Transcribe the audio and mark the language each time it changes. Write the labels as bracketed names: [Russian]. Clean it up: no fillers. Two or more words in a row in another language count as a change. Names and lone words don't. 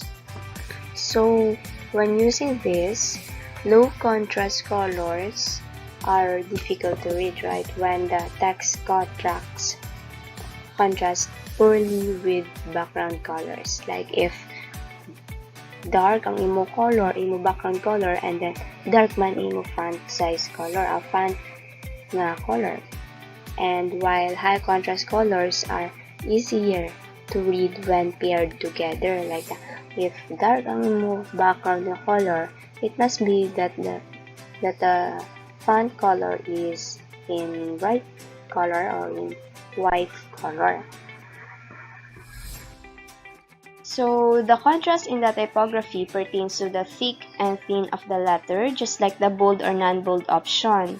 [English] So, when using this, low contrast colors are difficult to read, right? When the text contrast poorly with background colors. Like if dark [Hiligaynon] ang imo [English] color, imo background color, and then dark [Hiligaynon] man imo [English] font size color, or font na color. And while high contrast colors are easier to read when paired together, like if dark [Hiligaynon] ang imo [English] background na color, it must be that the font color is in bright color or in white color. So, the contrast in the typography pertains to the thick and thin of the letter, just like the bold or non-bold option.